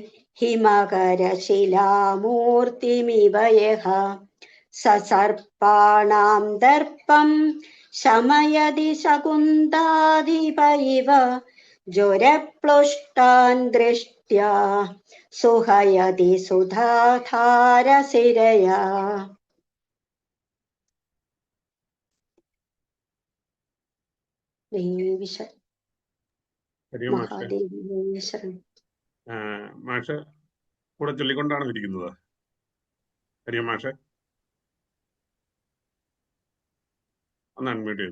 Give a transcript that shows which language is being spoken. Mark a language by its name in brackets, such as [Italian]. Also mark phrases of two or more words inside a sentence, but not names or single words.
[Sanskrit] हिमकरशिलामूर्तिमिव यः ससर्पाणां दर्पं शमयति शकुन्ताधिप इव ज्वरप्लुष्टान् दृष्ट्या सुहयति सुधाधारशिरया [Malayalam] മാഷ് കൂടെ ചൊല്ലിക്കൊണ്ടാണോ ഇരിക്കുന്നത്? ഹരിയ മാഷ് ഒന്ന് അൺമ്യൂട്ട് ചെയ്തു.